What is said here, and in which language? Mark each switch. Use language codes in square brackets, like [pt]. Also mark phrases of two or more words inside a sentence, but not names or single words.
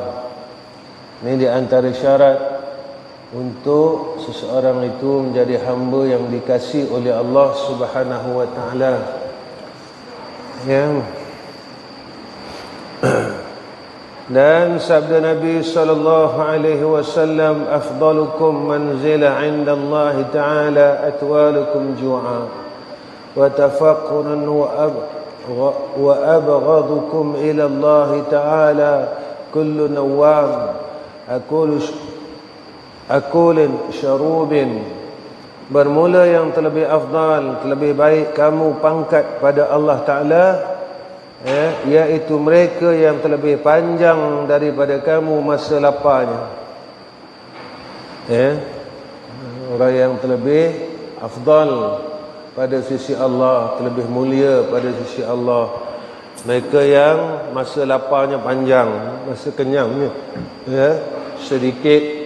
[ms] Ini di antara syarat untuk seseorang itu menjadi hamba yang dikasihi oleh Allah [ar] سبحانه وتعالى. [ms] Dan sabda Nabi [ar] صلى الله عليه وسلم، أفضلكم منزلة عند الله تعالى أطولكم جوعا وتفكرا وأبغضكم إلى الله تعالى كل نؤوم أكول شروب. [ms] Bermula yang terlebih afdal, terlebih baik kamu pangkat pada Allah Ta'ala, iaitu mereka yang terlebih panjang daripada kamu masa laparnya. Orang yang terlebih afdal pada sisi Allah, terlebih mulia pada sisi Allah, mereka yang masa laparnya panjang, masa kenyangnya sedikit.